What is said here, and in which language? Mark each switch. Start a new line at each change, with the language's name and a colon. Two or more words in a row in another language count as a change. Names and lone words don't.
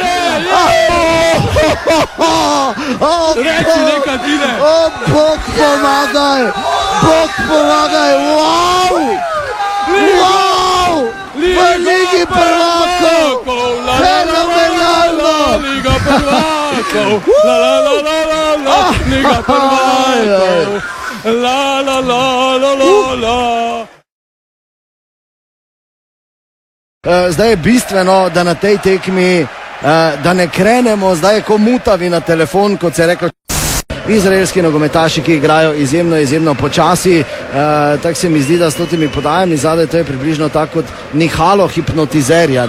Slovenian: Reči nekaj, Tine! Bog pomagaj! Bog pomagaj! Wow! Wow! V Ligi prvakov! Fenomenalno! Liga prvakov! La la la la la la! Liga prvakov! La la la la la la! Zdaj je bistveno, da na tej tekmi, da ne krenemo zdaj ko mutavi na telefon, kot se je rekel, izraelski nogometaši, ki igrajo izjemno počasi. Tako se mi zdi, da s totimi podajami zadaj to je približno tako kot nihalo hipnotizerja.